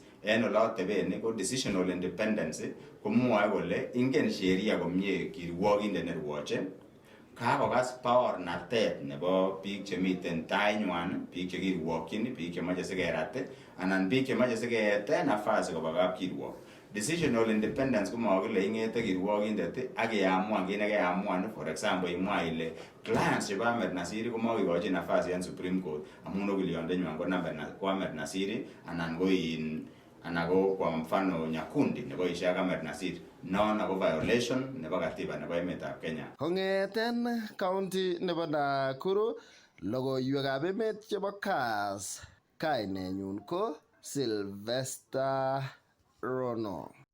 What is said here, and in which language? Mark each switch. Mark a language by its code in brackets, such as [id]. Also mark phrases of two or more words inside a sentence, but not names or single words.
[kln] En oloteben ko [en] decisional independence [kln] komwoe kole ingen sheria komie kirwokindet nerwoche, kakokas baornatet nebo biik chemiten tainywan, biik chekirwokyin, biik chemoche sikerat anan biik chemoche sikeyete nafasi koba kapkirwok. [en] Decisional independence [kln] komakile ingete kirwokindet ak keamuan kit nekeamuan. [en] For example, [kln] imwa ile clients chebo Ahmed Nasir komakikochin nafasi en Supreme Court amun okiliondenywan ko Ahmed Nasir anan ko [sw] kwa mfano [kln] Nyakundi neboisie ak Ahmed Nasir. Non ako violation nebo katiba nebo emetab Kenya. Kong'eten county nebo Nakuru, logoiwekab emet chebo Kass, kainenyun ko Sylvester Rono.